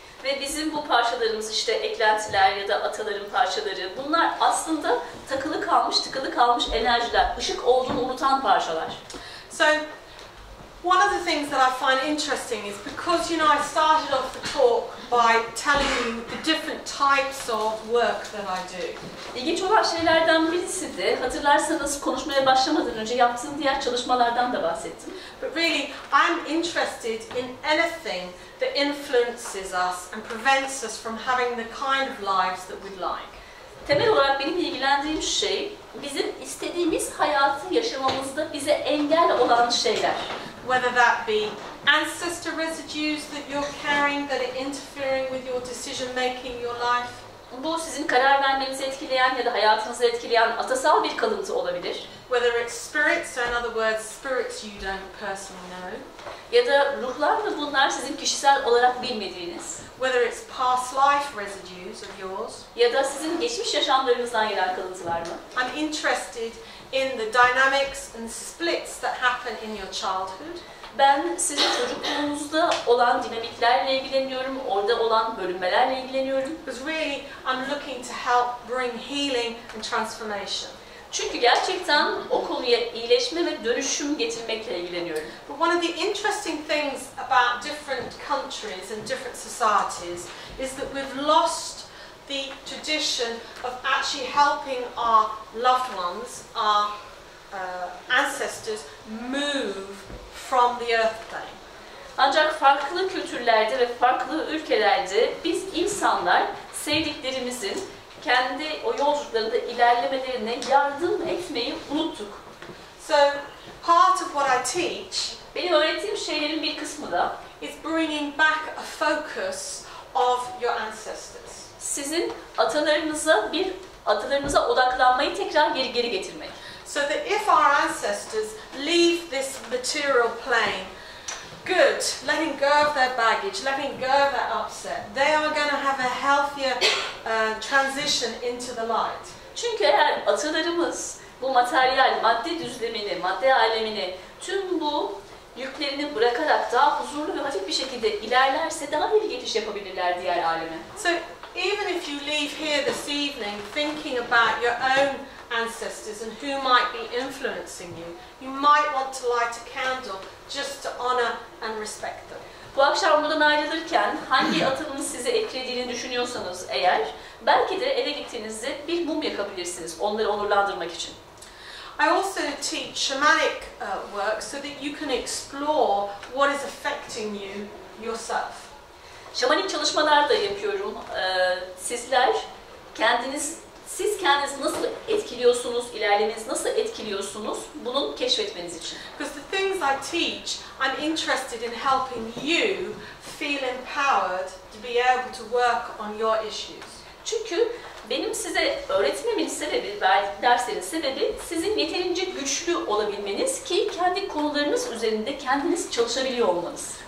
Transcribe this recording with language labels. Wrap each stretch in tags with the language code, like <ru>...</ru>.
<tr>Ve bizim bu parçalarımız işte eklentiler ya da ataların parçaları, bunlar aslında takılı kalmış, tıkılı kalmış enerjiler, ışık olduğunu unutan parçalar.</tr> <en>So one of the things that I find interesting is because, I started off the talk by telling you the different types of work that I do.</en> <tr>İlginç olan şeylerden birisi de, hatırlarsanız konuşmaya başlamadan önce yaptığım diğer çalışmalardan da bahsettim.</tr> <en>But really, I'm interested in anything that influences us and prevents us from having the kind of lives that we'd like.</en> <tr>Temel olarak benim ilgilendiğim şey, bizim istediğimiz hayatı yaşamamızda bize engel olan şeyler.</tr> <en>Whether that be ancestor residues that you're carrying that are interfering with your decision making, your life.</en> <tr>Bu sizin karar vermenizi etkileyen ya da hayatınızı etkileyen atasal bir kalıntı olabilir.</tr> <en>Whether it's spirits, so in other words, spirits you don't personally know.</en> <tr>Ya da ruhlar mı bunlar sizin kişisel olarak bilmediğiniz.</tr> <en>Whether it's past life residues of yours.</en> <tr>Ya da sizin geçmiş yaşamlarınızdan gelen kalıntılar mı?</tr> <en>I'm interested in the dynamics and splits that happen in your childhood.</en> <tr>Ben sizin çocukluğunuzda olan dinamiklerle ilgileniyorum, orada olan bölünmelerle ilgileniyorum.</tr> <en>Because really I'm looking to help bring healing and transformation.</en> <tr>Çünkü gerçekten o konuya iyileşme ve dönüşüm getirmekle ilgileniyorum.</tr> <en>But one of the interesting things about different countries and different societies is that we've lost the tradition of actually helping our loved ones, our ancestors, move from the earth plane.</en> <tr>Ancak farklı kültürlerde ve farklı ülkelerde biz insanlar sevdiklerimizin kendi o yolculuklarında ilerlemelerine yardım etmeyi unuttuk.</tr> <en>So part of what I teach,</en> <tr>benim öğrettiğim şeylerin bir kısmı da</tr> <en>is bringing back a focus of your ancestors.</en> <tr>Sizin atalarınıza odaklanmayı tekrar geri getirmek.</tr> <en>So that if our ancestors leave this material plane, good, letting go of their baggage, letting go of their upset, they are going to have a healthier transition into the light.</en> <tr>Çünkü eğer atalarımız bu materyal, madde düzlemini, madde alemini, tüm bu yüklerini bırakarak daha huzurlu ve hafif bir şekilde ilerlerse daha iyi geçiş yapabilirler diğer aleme.</tr> <en>So even if you leave here this evening thinking about your own ancestors and who might be influencing you, you might want to light a candle just to honor and respect them.</en> <tr>Bu akşam buradan ayrılırken hangi atanın sizi etkilediğini düşünüyorsanız eğer, belki de eve gittiğinizde bir mum yakabilirsiniz onları onurlandırmak için.</tr> <en>I also teach shamanic work so that you can explore what is affecting you yourself.</en> <tr>Şamanik çalışmalar da yapıyorum. Sizler siz kendinizi nasıl etkiliyorsunuz, ilerlemenizi nasıl etkiliyorsunuz, bunu keşfetmeniz için.</tr> <en>Because the things I teach, I'm interested in helping you feel empowered to be able to work on your issues.</en> <tr>Çünkü benim size öğretmemin sebebi, verdiğim derslerin sebebi sizin yeterince güçlü olabilmeniz ki kendi konularınız üzerinde kendiniz çalışabiliyor olmanız.</tr>